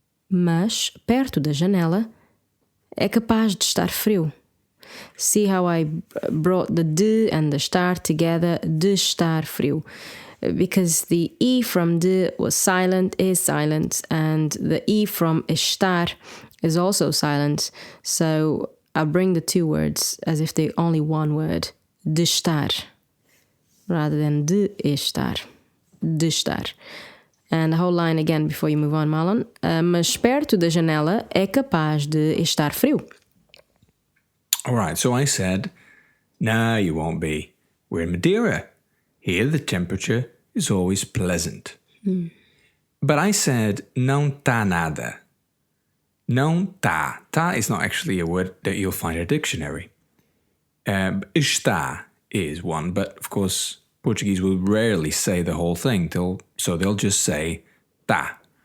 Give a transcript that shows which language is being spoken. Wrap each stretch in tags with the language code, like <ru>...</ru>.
<pt>Mas perto da janela é capaz de estar frio.</pt> <en>See how I brought the de and the estar together?</en> <pt>De estar frio.</pt> <en>Because the E from de was silent, is silent, and the E from estar is also silent. So I'll bring the two words as if they're only one word. De estar. Rather than de estar. De estar. And the whole line again before you move on, Marlon.</en> <pt>Mas perto da janela é capaz de estar frio.</pt> <en>All right, so I said, no, you won't be. We're in Madeira. Here the temperature is always pleasant. But I said,</en> <pt>não tá nada. Não tá.</pt> <en>Tá is not actually a word that you'll find in a dictionary. Está is one, but of course, Portuguese will rarely say the whole thing, so they'll just say tá.</en>